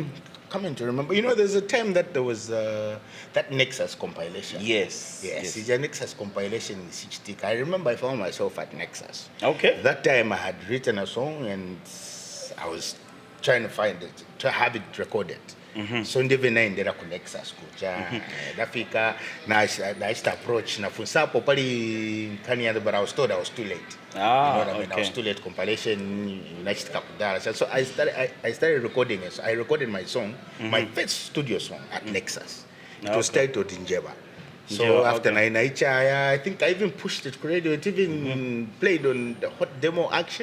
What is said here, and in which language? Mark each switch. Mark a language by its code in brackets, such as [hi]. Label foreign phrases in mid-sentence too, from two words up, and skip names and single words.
[en] Coming to remember, there's a time that there was that Nexus compilation. Yes. The Nexus compilation in Sichtik. I remember I found myself at Nexus. Okay. That time I had written a song and I was trying to find it, to have it recorded. [ny] So ndivyo naendera ku Nexus kucha ndafika na [en] I approach [ny] na funsapo pali kani, [en] but I was told I was too late. You know what I mean? I was too late. Compilation [ny] nachitaka kudala. [en] So I started recording it. So I recorded my song, my first studio song at Nexus. It was titled Njeba. So after Naicha, I think I even pushed it to radio. It even played on the hot demo action.